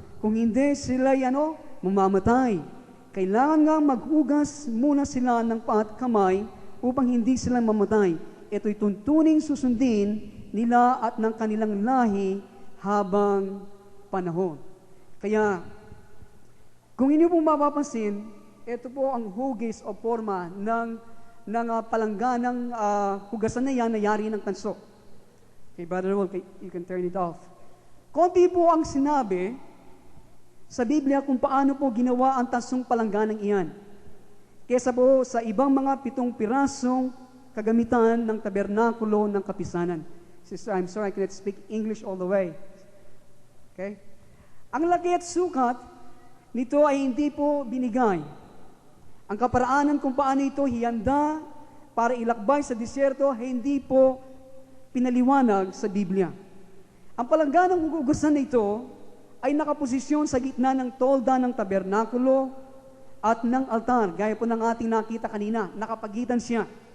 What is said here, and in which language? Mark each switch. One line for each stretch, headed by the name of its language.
Filipino: Kung hindi sila'y mamamatay. Kailangan nga maghugas muna sila ng paa at kamay upang hindi sila mamatay. Ito'y tuntuning susundin nila at ng kanilang lahi habang panahon. Kaya, kung inyo pong mapapansin, ito po ang hugis o forma ng palangganang hugasan na yan na yari ng tanso.
English: Okay, Brother Wolf, you can turn it off.
Filipino: Konti po ang sinabi sa Biblia kung paano po ginawa ang tansong palangganang iyan. Kesa po sa ibang mga 7 pirasong kagamitan ng tabernakulo ng kapisanan.
English: Sister, I'm sorry I cannot speak English all the way. Okay?
Filipino: Ang laki at sukat nito ay hindi po binigay. Ang kaparaanan kung paano ito hihanda para ilakbay sa disyerto ay hindi po pinaliwanag sa Biblia. Ang palangganang hugasan na ito ay nakaposisyon sa gitna ng tolda ng tabernakulo at ng altar, gaya po ng ating nakita kanina, nakapagitan siya.